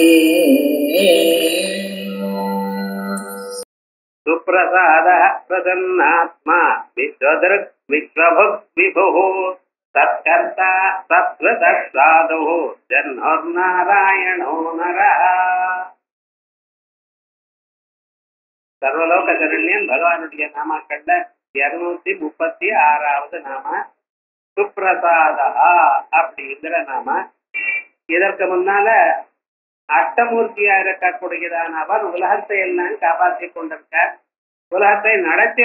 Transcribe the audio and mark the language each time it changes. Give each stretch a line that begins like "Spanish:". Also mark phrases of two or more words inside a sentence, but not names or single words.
Sanskrit: सुप्रसादः प्रसन्नात्मा विश्वदृक् विश्वभुक् विभुः सत्कर्ता सत्कृतः साधुः जन्मोर्नारायणो नरः.
Tamil: சர்வலோக சரண்யன் பகவானுடைய நாமாக்கள்ல 236வது நாம சுப்ரசாதா அப்படிங்கிற நாம. இதற்கு முன்னால அஷ்டமூர்த்தியா இருக்கக்கூடியதான அவர் உலகத்தை எல்லாம் காப்பாற்றி கொண்டிருக்கார், உலகத்தை நடத்தி